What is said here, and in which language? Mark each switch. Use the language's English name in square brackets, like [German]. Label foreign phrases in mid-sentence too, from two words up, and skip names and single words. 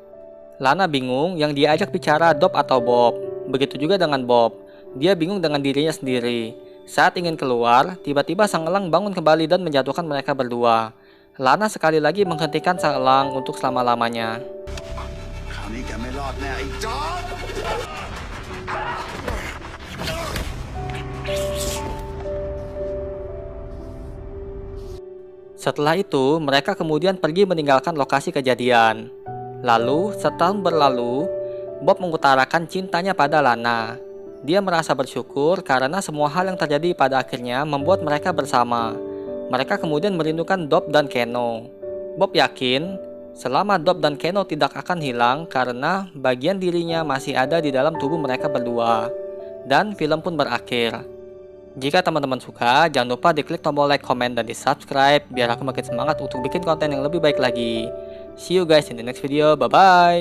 [Indonesian] Lana bingung yang diajak bicara Dob atau Bob. Begitu juga dengan Bob. Dia bingung dengan dirinya sendiri. Saat ingin keluar, tiba-tiba sang elang bangun kembali dan menjatuhkan mereka berdua. Lana sekali lagi menghentikan sang elang untuk selama-lamanya. [Thai] คราวนี้แกไม่รอดแน่ไอ้จอร์จ [Indonesian] Setelah itu, mereka kemudian pergi meninggalkan lokasi kejadian. Lalu, setahun berlalu, Bob mengutarakan cintanya pada Lana. Dia merasa bersyukur karena semua hal yang terjadi pada akhirnya membuat mereka bersama. Mereka kemudian merindukan Dob dan Keno. Bob yakin, selama Dob dan Keno tidak akan hilang karena bagian dirinya masih ada di dalam tubuh mereka berdua. Dan film pun berakhir. Jika teman-teman suka, jangan lupa diklik tombol like, komen, dan di subscribe biar aku makin semangat untuk bikin konten yang lebih baik lagi. [English] See you guys in the next video, bye bye.